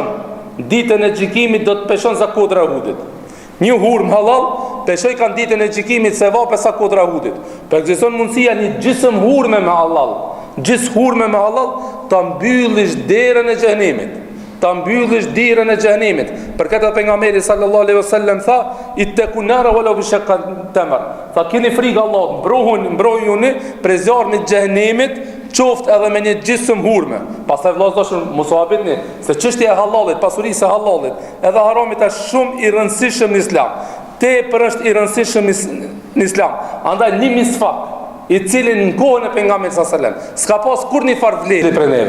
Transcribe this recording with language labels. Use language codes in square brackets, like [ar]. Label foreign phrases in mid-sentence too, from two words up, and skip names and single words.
[sq] Ditën e gjykimit do të peshon sa kodra e hudit. Një hurmë halal peshoj kanë ditën e gjykimit se vape sa kodra e hudit. Por ekziston mundësia një gjysmë hurme me halal, gjysmë hurme me halal, ta mbyllish derën e xhenemit. Ta mbyllish derën e xhenemit. Për këtë pejgamberi [ar] صلى الله عليه وسلم tha: "اتقوا النار ولو بشق تمرة." [sq] Tha keni frikë Allahut, mbrojuni prej zjarrit të xhenemit, qoftë edhe me një gjysmë hurme. Pastaj vëllazër, mos u habitni se çështja e halalit, pasurisë e halalit, edhe haramit është shumë i rëndësishëm në Islam. Tepër është i rëndësishëm në Islam. Andaj një misfak, i cili në kohën e pejgamberit [ar] صلى الله عليه وسلم [sq] s'ka pas kurrë farë vlerë për neve.